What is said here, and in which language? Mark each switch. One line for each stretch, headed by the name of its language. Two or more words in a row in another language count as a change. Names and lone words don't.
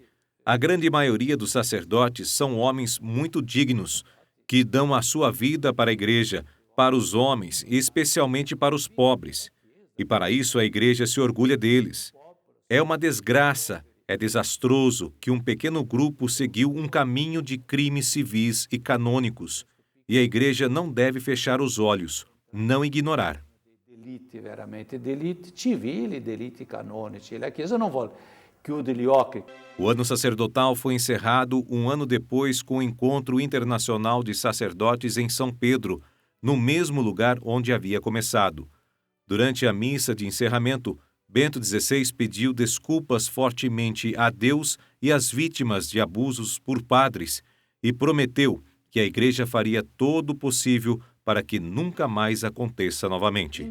Portuguese: A grande maioria dos sacerdotes são homens muito dignos, que dão a sua vida para a Igreja, para os homens e especialmente para os pobres. E para isso a Igreja se orgulha deles. É uma desgraça, é desastroso que um pequeno grupo seguiu um caminho de crimes civis e canônicos. E a Igreja não deve fechar os olhos, não ignorar.
Italian: Delitti civili, delitti canonici. A Chiesa não vuole chiudere gli occhi.
Portuguese: O ano sacerdotal foi encerrado um ano depois com o Encontro Internacional de Sacerdotes em São Pedro, no mesmo lugar onde havia começado. Durante a missa de encerramento, Bento XVI pediu desculpas fortemente a Deus e às vítimas de abusos por padres e prometeu que a Igreja faria todo o possível para que nunca mais aconteça novamente.